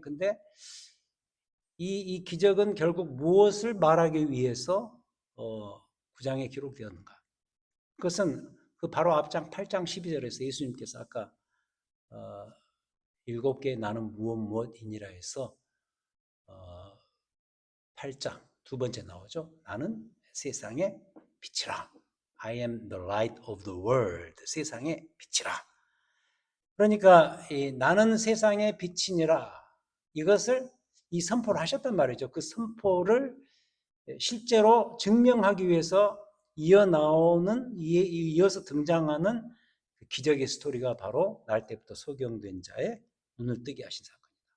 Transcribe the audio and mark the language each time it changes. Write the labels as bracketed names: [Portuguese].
[Korean] 근데 이 기적은 결국 무엇을 말하기 위해서 9장에 기록되었는가? 그것은 그 바로 앞장 8장 12절에서 예수님께서 아까 7개의 나는 무엇이니라 해서 8장 두 번째 나오죠. 나는 세상의 빛이라. [English] I am the light of the world. [Korean] 세상의 빛이라. 그러니까 나는 세상의 빛이니라. 이것을 이 선포를 하셨단 말이죠. 그 선포를 실제로 증명하기 위해서 이어서 등장하는 기적의 스토리가 바로 날 때부터 소경된 자의 눈을 뜨게 하신 사건입니다.